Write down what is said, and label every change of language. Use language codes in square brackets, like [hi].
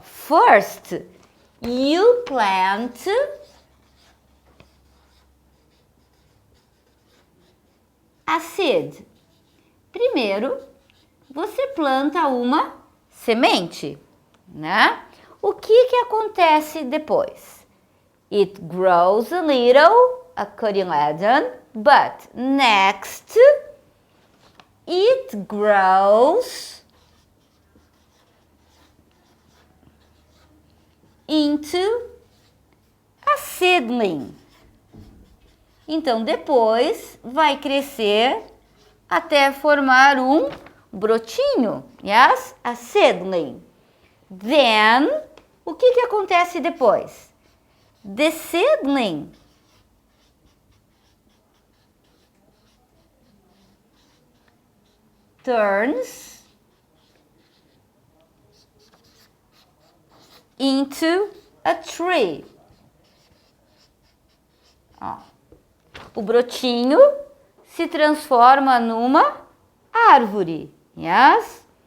[en] First, you plant a seed. [pt] Primeiro, você planta uma semente, né? O que acontece depois? [en] It grows a little, a cotyledon, but next, it grows into a seedling. [pt] Então, depois vai crescer até formar um brotinho, yes? [en] A seedling. Then, [pt] o que acontece depois? [en] The seedling turns into a tree. [pt] Ó, o brotinho se transforma numa árvore, yes?